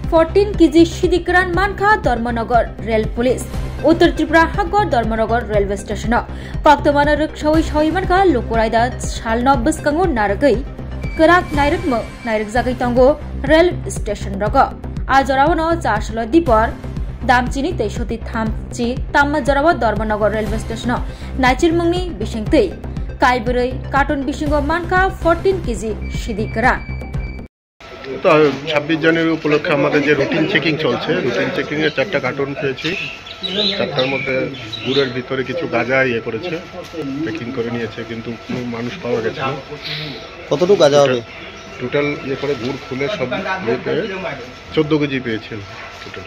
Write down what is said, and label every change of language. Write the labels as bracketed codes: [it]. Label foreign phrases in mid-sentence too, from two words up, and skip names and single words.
[trp] 14 কেজি সিদিকরান মানখা ধর্মনগর রেল পুলিশ উত্তর ত্রিপুরা হাগর ধর্মনগর রেলওয়ে স্টেশন কক্তমানা রুকসাওই সহিমানখা লুকুরাইदा साल 90 कंगो नारगै कराक नायरकम नायरक जागै तंगो रेल स्टेशन रग आजरावनो चासलो दीपर दामचिनी 63 थामची ताम्मा जराव धर्मनगर रेलवे स्टेशन नाइचिर मुंगनि बिसिंगतै काइबरै कार्टन बिसिंगो मानखा 14 केजी सिदिकरा [bn] তো 26 জানুয়ারি উপলক্ষে আমাদের যে রুটিন চেকিং চলছে রুটিন চেকিং এ 4টা কার্টুন পেয়েছি 4টার মধ্যে গুড়ের ভিতরে কিছু গাঁজা করেছে চেকিং করে নিয়েছে কিন্তু কোনো মানুষ পাওয়া গেছে না কতটুকু গাঁজা হবে টোটাল করে গুড় খুলে সব পেয়ে 14 কেজি পেয়েছেন টোটাল